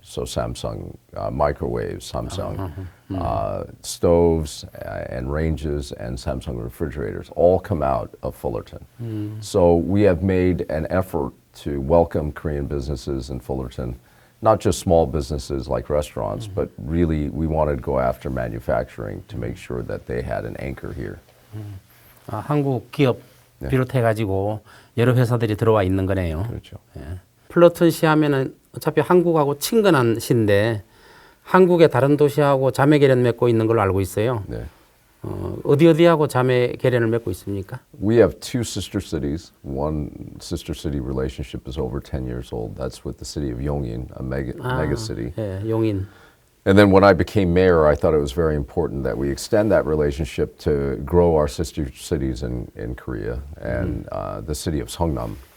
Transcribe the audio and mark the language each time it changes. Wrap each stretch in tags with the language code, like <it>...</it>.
<en>So Samsung microwaves, Samsung stoves and ranges, and Samsung refrigerators all come out of Fullerton. So we have made an effort to welcome Korean businesses in Fullerton. Not just small businesses like restaurants, but really we wanted to go after manufacturing to make sure that they had an anchor here.</en> <ko>한국 기업 비롯해가지고 여러 회사들이 들어와 있는 거네요. 그렇죠. 예. 플러튼 시 하면은 어차피 한국하고 친근한 시인데 한국의 다른 도시하고 자매 계련 맺고 있는 걸로 알고 있어요. 네. 어디하고 자매 계련을 맺고 있습니까?</ko> <en>We have two sister cities. One sister city relationship is over 10 years old. That's with the city of Yongin, a mega city.</en> <ko>예, 용인.</ko> <en>And then when I became mayor, I thought it was very important that we extend that relationship to grow our sister cities in Korea and the city of Seongnam.</en>